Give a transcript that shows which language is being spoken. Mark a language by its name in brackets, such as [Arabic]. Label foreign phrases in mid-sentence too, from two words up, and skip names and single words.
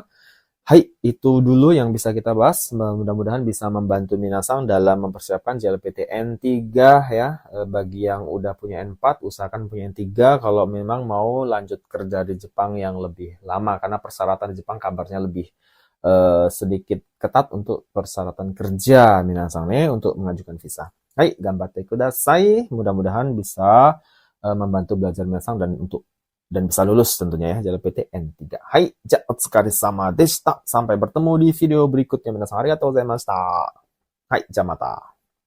[Indonesian] Hai, itu dulu yang bisa kita bahas. Mudah-mudahan bisa membantu minasan dalam mempersiapkan JLPTN 3 ya. Bagi yang udah punya N4, usahakan punya N3 kalau memang mau lanjut kerja di Jepang yang lebih lama. Karena persyaratan di Jepang kabarnya lebih sedikit ketat untuk persyaratan kerja minasan untuk mengajukan visa. Hai, [Japanese] 頑張ってください. [Indonesian] Mudah-mudahan bisa membantu belajar minasan dan untuk dan bisa lulus tentunya ya jalur PTN 3. Hai, [Japanese] じゃお疲れ様でした. [Indonesian] Sampai bertemu di video berikutnya. [Japanese] 皆さんありがとうございました. はい、じゃまた.